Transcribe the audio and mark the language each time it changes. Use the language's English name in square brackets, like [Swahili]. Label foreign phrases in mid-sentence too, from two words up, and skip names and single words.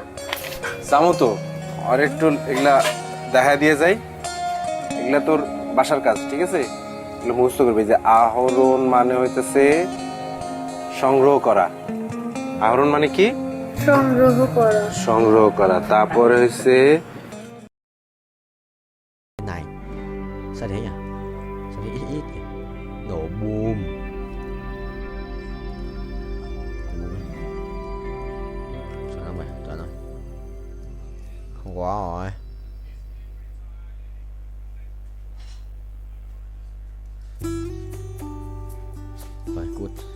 [Bangla] যাবো তো, আর একটু এগুলা দেখা দিয়ে যাই, এগুলা তোর বাসার কাজ, ঠিক আছে? এগুলো মুখস্থ করবি। যে আহরণ মানে হইতেছে সংগ্রহ করা। আহরণ মানে কি? সংগ্রহ করা। সংগ্রহ করা। তারপরে হইছে [Vietnamese] Này, sao thế nhỉ? Sao thế ít ít kìa? Nổ boom. Chuẩn không mày? Chuẩn rồi. Không quá rồi. Rồi, cút.